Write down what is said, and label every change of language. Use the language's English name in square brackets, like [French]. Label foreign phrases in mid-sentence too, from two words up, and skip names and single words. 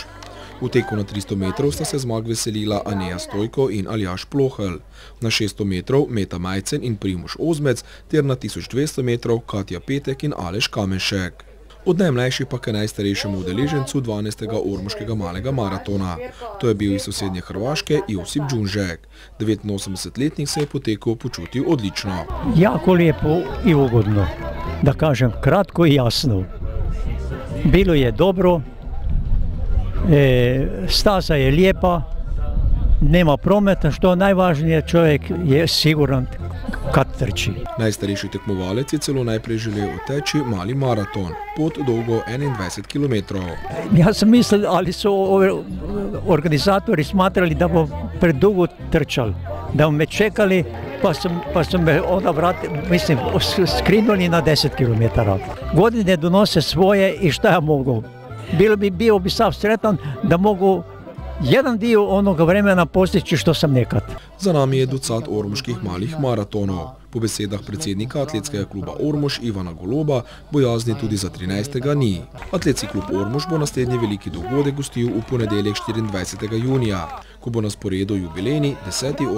[Slovenian] V teku na 300 metrov sta se zmag veselila Aneja Stojko in Aljaž Plohelj, na 600 metrov Meta Majcen in Primož Ozmec, ter na 1200 metrov Katja Petek in Aleš Kamenšek. Od najmlajših pa k najstarejšemu udeležencu 12. ormoškega malega maratona. To je bil iz sosednje Hrvaške Josip Đunžek. 89-letnik se je po teku počutil odlično. [Croatian] Jako lijepo i ugodno, da kažem kratko i jasno. Bilo je dobro, staza je lijepa, nema prometa, što najvažnije, čovjek je siguran kad trči. [Slovenian] Najstarejši tekmovalec je celo najprej želel oteči mali maraton, pot dolgo 21 km. [Croatian] Ja sam mislil, ali su organizatori smatrali da bom predugo trčal, da me čekali, pa sam me onda vratili, mislim, skrinuli na 10 km. Godine donose svoje i šta ja mogu. Bio bi sav sretan da mogu jedan dio onoga vremena postići što sam nekad. [Slovenian] Za nami je ducat ormoških malih maratonov. Po besedah predsednika atletskega kluba Ormož Ivana Goloba bojazni tudi za 13. ni. Atletski klub Ormož bo naslednji veliki dogodek gostil v ponedeljek 24. junija, ko bo na sporedu jubilejni 10.